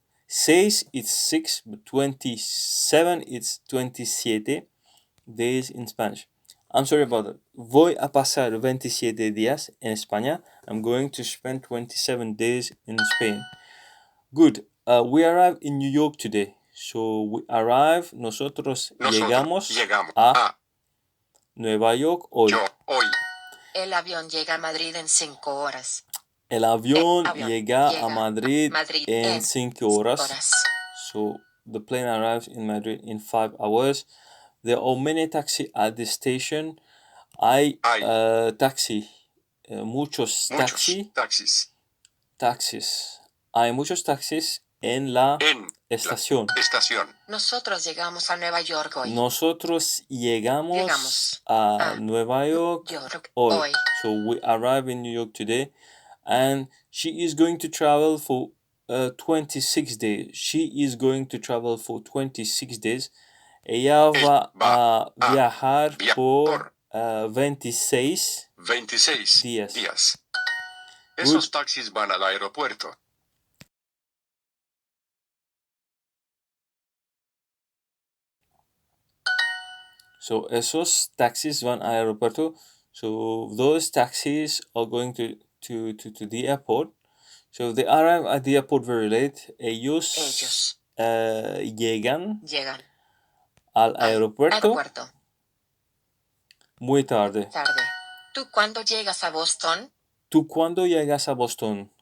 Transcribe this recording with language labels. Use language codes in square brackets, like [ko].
[en] 6 it's 6, but 27 it's 27 days in Spanish. I'm sorry about that. [es] Voy a pasar 27 días en España. [en] I'm going to spend 27 days in Spain. Good. We arrived in New York today. So we arrive, [es] nosotros llegamos a Nueva York hoy. El avión llega a Madrid en 5 horas. El avión llega a Madrid en 5 horas. [en] So the plane arrives in Madrid in 5 hours. There are many taxis at the station. [es] Hay taxi. Muchos taxis. Hay muchos taxis en la estación. Nosotros llegamos a Nueva York hoy. Nosotros llegamos a Nueva York hoy. [en] So we arrive in New York today, and she is going to travel for 26 days. She is going to travel for 26 days. [es] Ella va a viajar por 26 días. Esos taxis van al aeropuerto. So, esos taxis van al aeropuerto. [en] So, those taxis are going to the airport. So, they arrive at the airport very late. [es] Ellos llegan al aeropuerto muy tarde. ¿Tú cuándo llegas a Boston? ¿Tú cuándo llegas a Boston?